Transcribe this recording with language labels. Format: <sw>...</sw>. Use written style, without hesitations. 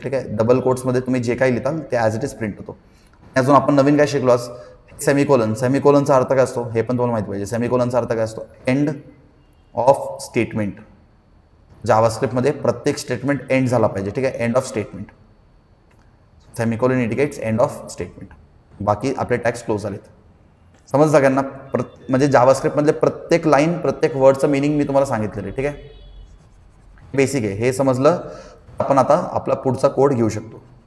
<mr>ठीक आहे, डबल कोट्समध्ये तुम्ही जे काही लिहिताल ते</mr> <en>as it is</en> <mr>प्रिंट होतो. अजून आपण नवीन काय शिकलो आज, सेमिकोलनचा अर्थ काय असतो हे पण तुम्हाला माहिती पाहिजे. सेमिकोलनचा अर्थ काय असतो,</mr> <en>End of statement.</en> <mr>जावास्क्रिप्टमध्ये प्रत्येक स्टेटमेंट एंड झाला पाहिजे. ठीक आहे,</mr> <en>End of statement. Semicolon indicates end of statement.</en> <mr>बाकी आपले टॅग्स क्लोज झालेत. समज सगळ्यांना, म्हणजे जावास्क्रिप्टमधले प्रत्येक लाईन, प्रत्येक वर्डचं मिनिंग मी तुम्हाला सांगितलेलं आहे. ठीक आहे, बेसिक आहे. हे समजलं, आपण आता आपला पुढचा कोड घेऊ शकतो.</mr>